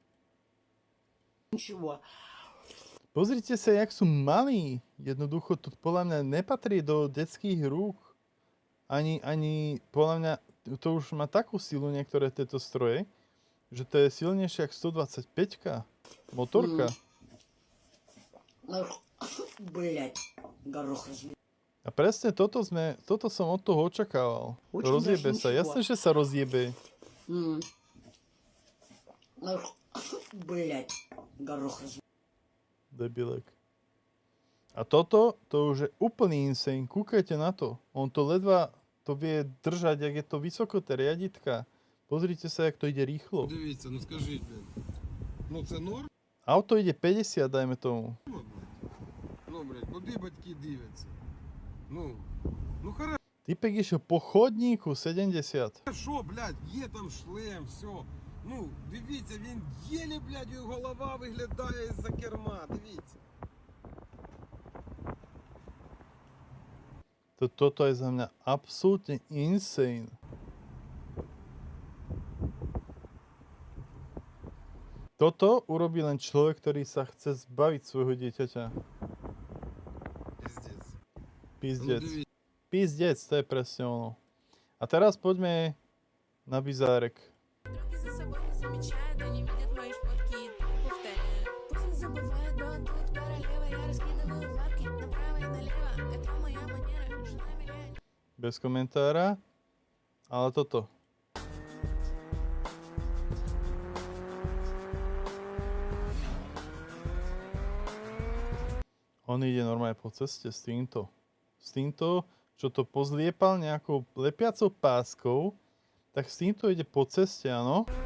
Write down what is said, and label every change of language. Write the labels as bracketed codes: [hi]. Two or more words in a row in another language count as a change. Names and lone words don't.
[sk] Pozrite sa, jak sú malí. Jednoducho, to podľa mňa nepatrí do detských rúk. Ani podľa mňa, to už má takú silu niektoré tieto stroje, že to je silnejšie ako 125-ka. Motorka. [ru] Блять, горох размер. [sk] A presne toto som od toho očakával. Rozjebe sa. Jasné, že sa rozjebe. [ru] Блять, горох размер. [sk] Debilek. A toto, to už je úplný insane. Kúkajte na to. On to ledva to vie držať, jak je to vysoko, tie riaditka. Pozrite sa, jak to ide rýchlo. [uk] Дивіться, ну скажіть, блін. Ну це норм? [sk] Auto ide 50, dajme tomu. [uk] Ну, блядь, куди батьки дивляться? [ru] Ну хорошо, [sk] Typek išiel po chodníku 70. [uk] блядь, є там шлем, все. Ну, дивіться, він єлі, блядь, його голова виглядає із-за керма, дивіться. [sk] Toto je za mňa absolútne insane. Toto urobí len človek, ktorý sa chce zbaviť svojho dieťaťa. [ru] Пиздец. [sk] Pizdec. [uk] Ну, дивіться. [sk] Pizdec, to je presne ono. A teraz poďme na bizárek. [ru] За собой не замечает, они видят мои шмотки и тупо повторяют. Пусть не забывает, но тут королева. Я раскидываю лапки направо и налево. Это моя манера, жена меня. [sk] Bez komentára. Ale toto. On ide normálne po ceste s týmto. S týmto, čo to pozliepal nejakou lepiacou páskou, tak s týmto ide po ceste, áno.